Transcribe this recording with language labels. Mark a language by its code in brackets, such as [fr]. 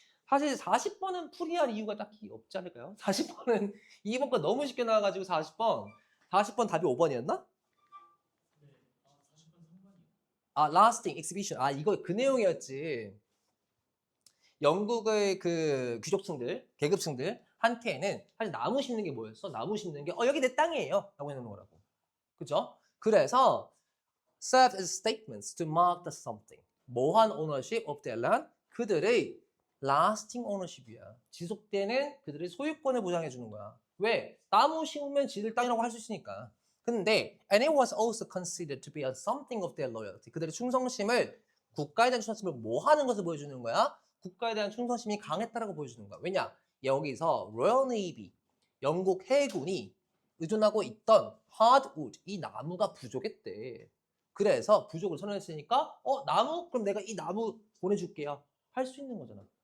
[ko] 사실 40번은 풀이할 이유가 딱히 없지 않을까요? 40번은 2번 거 너무 쉽게 나와가지고 40번 답이 5번이었나? 네. 아 40분 3번이요. 아, [en] lasting exhibition. [ko] 아, 이거 그 내용이었지. 영국의 그 귀족층들, 계급층들 한테는 사실 나무 심는 게 뭐였어? 나무 심는 게 여기 내 땅이에요 라고 해놓는 거라고. 그죠? [en] 그래서 served as statements to mark the something. [ko] 뭐한 [en] ownership of their land? [ko] 그들의 lasting ownership이야. 지속되는 그들의 소유권을 보장해 주는 거야. 왜? 나무 심으면 지들 땅이라고 할 수 있으니까. [en] 근데 and it was also considered to be a something of their loyalty. [ko] 그들의 충성심을 국가에 대한 충성심을 뭐 하는 것을 보여주는 거야? 국가에 대한 충성심이 강했다라고 보여주는 거야. 왜냐? 여기서 Royal Navy, 영국 해군이 의존하고 있던 hardwood, 이 나무가 부족했대. 그래서 부족을 선언했으니까 나무? 그럼 내가 이 나무 보내줄게요. 할 수 있는 거잖아.